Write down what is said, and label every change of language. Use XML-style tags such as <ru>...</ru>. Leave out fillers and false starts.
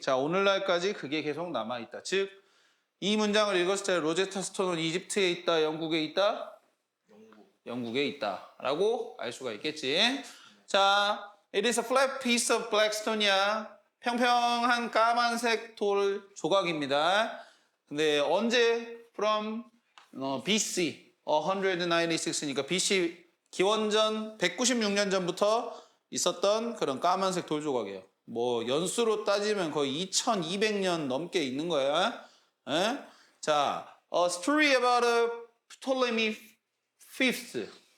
<ko>자, 오늘날까지 그게 계속 남아있다. 즉, 이 문장을 읽었을 때 로제타 스톤은 이집트에 있다, 영국에 있다? 영국에 있다 라고 알 수가 있겠지.</ko> <en>자, it is a flat piece of black stone이야.</en> <ko>평평한 까만색 돌 조각입니다. 근데 언제?</ko> <en>from BC 196</en> <ko>니까 BC 기원전 196년 전부터 있었던 그런 까만색 돌 조각이에요. 뭐 연수로 따지면 거의 2200년 넘게 있는 거야. 에?</ko> <en>자, a story about a Ptolemy Fifth.</en>